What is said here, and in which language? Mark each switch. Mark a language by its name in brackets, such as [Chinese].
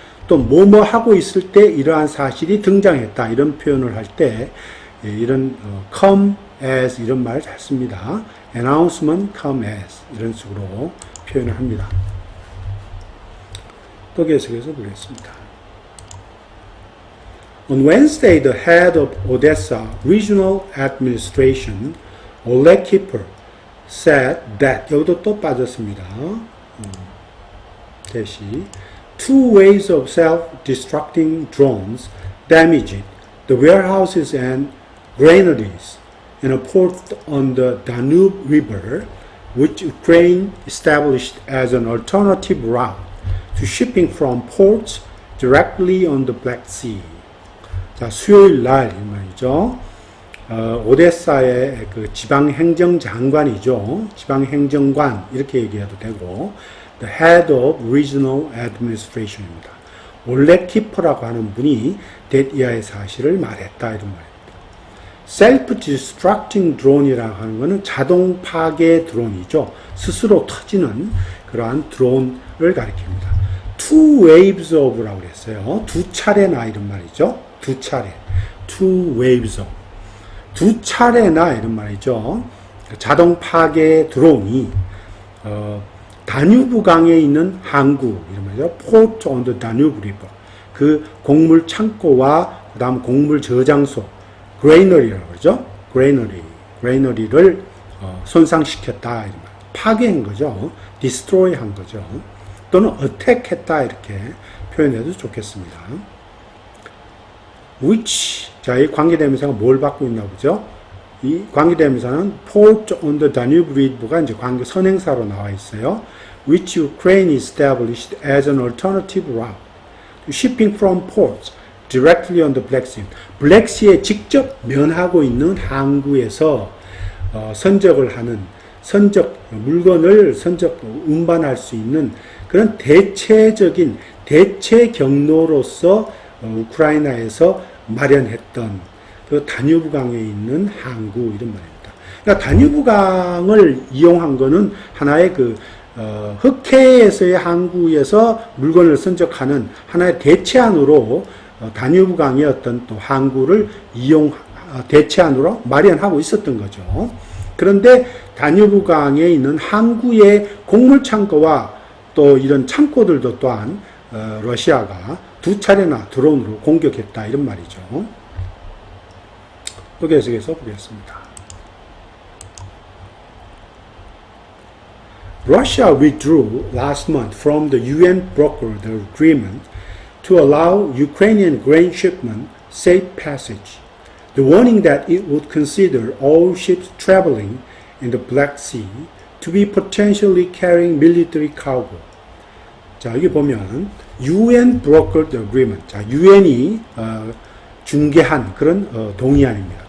[Korean] 또 뭐뭐 하고 있을 때 이러한 사실이 등장했다. 이런 표현을 할 때 이런 come as 이런 말 잘 씁니다. [English] announcement come as [Korean] 이런 식으로 표현을 합니다. 또 계속해서 보겠습니다. [English] On Wednesday, the head of Odessa Regional Administration, Oleg Kipper, said that [Korean] 여기도 또 빠졌습니다. 대시 [English] two waves of self-destructing drones damaged the warehouses and granaries in a port on the Danube River, which Ukraine established as an alternative route to shipping from ports directly on the Black Sea. [Korean] 자, 수요일 날 이 말이죠. 오데사의 그 지방행정장관이죠. 지방행정관 이렇게 얘기해도 되고 [English] the head of regional administration [Korean] 입니다. 올렉 키퍼라고 하는 분이 이하의 사실을 말했다 이런 말입니다. [English] self-destructing drone [Korean] 이라고 하는 것은 자동 파괴 드론이죠. 스스로 터지는 그러한 드론을 가리킵니다. [English] two waves of [Korean] 라고 그랬어요. 두 차례나 이런 말이죠. 두 차례, [English] two waves of. [Korean] 두 차례나 이런 말이죠. 자동 파괴 드론이 다뉴브 강에 있는 항구 이런 말이죠. [English] Port on the Danube River. [Korean] 그 곡물 창고와 그다음 곡물 저장소, granary라고 그러죠. granary를 손상시켰다 이런 말. 파괴한 거죠. destroy한 거죠. 또는 attack했다 이렇게 표현해도 좋겠습니다. which 자, 이 관계대명사가 뭘 받고 있나 보죠? 이 관계대명사는 [English] port on the Danube River [Korean] 가 이제 관계 선행사로 나와 있어요. [English] which Ukraine established as an alternative route to shipping from ports directly on the Black Sea. [Korean] Black Sea에 직접 면하고 있는 항구에서 선적을 하는 물건을 운반할 수 있는 그런 대체적인 대체 경로로서 우크라이나에서 마련했던 그 다뉴브강에 있는 항구 이런 말입니다. 그러니까 다뉴브강을 이용한 거는 하나의 그 흑해에서의 항구에서 물건을 선적하는 하나의 대체안으로 다뉴브강의 어떤 또 항구를 대체안으로 마련하고 있었던 거죠. 그런데 다뉴브강에 있는 항구의 곡물 창고와 또 이런 창고들도 또한 러시아가 2차례나 드론으로 공격했다 이런 말이죠. 또 계속해서 보겠습니다. [English] Russia withdrew last month from the UN brokered agreement to allow Ukrainian grain shipment safe passage. The warning that it would consider all ships traveling in the Black Sea to be potentially carrying military cargo. [Korean] 자, 여기 보면 [English] UN brokered agreement. [Korean] 자, UN이 중개한 그런 동의안입니다.